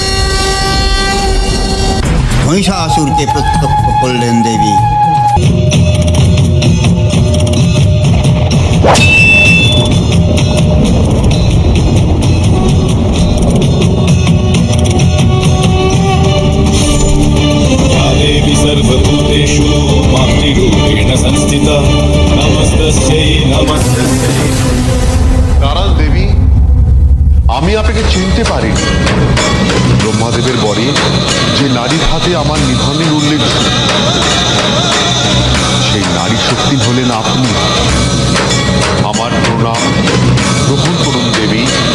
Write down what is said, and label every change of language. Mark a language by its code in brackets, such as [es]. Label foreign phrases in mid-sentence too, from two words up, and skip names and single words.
[bn] মহিষাসুরকে প্রত্যক্ষ করলেন দেবী। [sa] देवी सर्वभूतेषु मातृरूपेण संस्थिता नमस्तस्यै नमस्तस्यै। [bn] তারাল দেবী, আমি আপনাকে চিনতে পারিনি। ব্রহ্মাদেবের বরে যে নারীর হাতে আমার নিধনের উল্লেখ ছিল, সেই নারী শক্তি হলেন আপনি। আমার প্রণাম গ্রহণ করুন দেবী।